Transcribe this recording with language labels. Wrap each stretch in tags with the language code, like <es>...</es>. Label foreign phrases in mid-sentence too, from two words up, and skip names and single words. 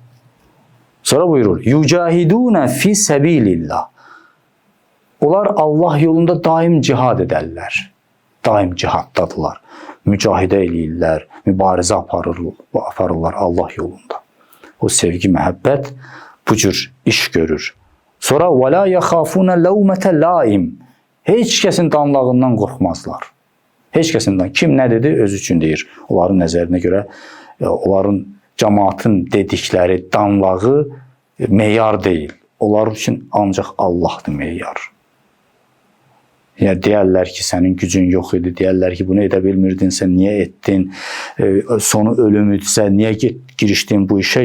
<az>Sonra buyurur,</az> <ar>يجاهدون في سبيل الله.</ar> <az>Onlar Allah yolunda daim cihad edərlər. Daim cihaddadılar. Mücahidə eləyirlər, mübarizə aparırlar Allah yolunda. O sevgi, məhəbbət bu cür iş görür.</az> <ar>Sonra وَلَا يَخَافُونَ لَوْمَةَ لَائِمٍ.</ar> <az>Heç kəsin danlağından qorxmazlar. Heç kəsindən. Kim nə dedi? Öz üçün deyir. Onların nəzərinə görə, onların cəmaatın dedikləri danlağı meyar deyil. Onlar üçün ancaq Allahdır meyar. Yəni, deyərlər ki, sənin gücün yox idi, deyərlər ki, bunu edə bilmirdin, sən niyə etdin, sonu ölümüdürsə, niyə girişdin bu işə?</az>